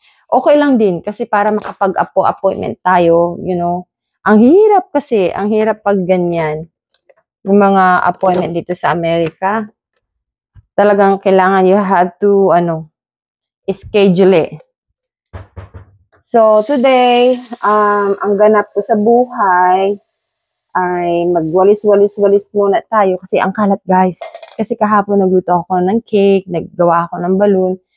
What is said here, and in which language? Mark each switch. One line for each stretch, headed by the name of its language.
Filipino: Okay lang din kasi para makapag-appointment tayo, you know. Ang hirap kasi, ang hirap pag ganyan. yung mga appointment dito sa Amerika. Talagang kailangan
English: you have to, schedule it.
Filipino: So, today, ang ganap ko sa buhay ay magwalis-walis-walis muna tayo kasi ang kalat, guys. Kasi kahapon nagluto ako ng cake, naggawa ako ng balloon.